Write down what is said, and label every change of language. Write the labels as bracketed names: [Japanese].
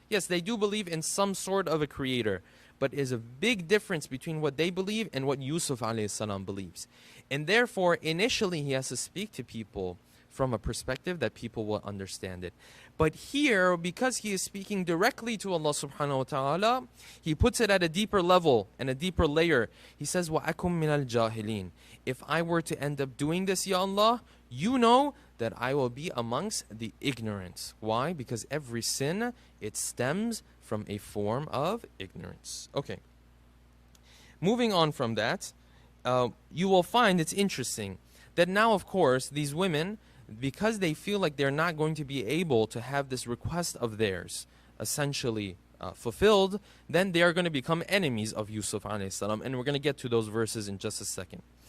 [English] Yes, they do believe in some sort of a creator, but there's a big difference between what they believe and what Yusuf alayhi salam believes. And therefore, initially, he has to speak to people from a perspective that people will understand it. But here, because he is speaking directly to Allah subhanahu wa ta'ala, he puts it at a deeper level and a deeper layer. [Arabic] He says, وَأَكُمْ مِنَ الْجَاهِلِينَ. [English] If I were to end up doing this, Ya Allah, you know that I will be amongst the ignorant. Why? Because every sin, it stems from a form of ignorance. Okay. Moving on from that, you will find it's interesting that now, of course, these women, because they feel like they're not going to be able to have this request of theirs essentially fulfilled, then they are going to become enemies of Yusuf alayhi salam, and we're going to get to those verses in just a second.